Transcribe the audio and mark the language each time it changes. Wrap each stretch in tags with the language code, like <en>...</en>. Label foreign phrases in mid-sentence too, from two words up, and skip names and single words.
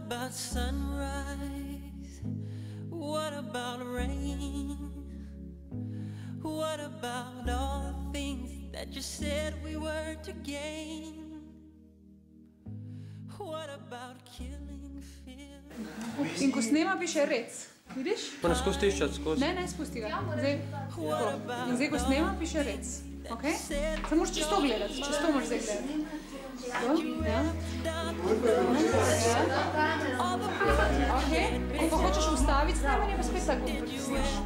<en>about sunrise? What about rain? What about all the things that you said we were to gain? What about killing fear?</en> <sl>In ko snema piše rec, vidiš? Pa ne skozi tiščati skozi. Ne, spusti ga. In zdaj ko snema piše rec, ok? Zdaj moraš čisto gledati, čisto moraš zdaj gledati. Ok, ko pa hočeš ustaviti snemanje, pa spet tako pritisneš.</sl>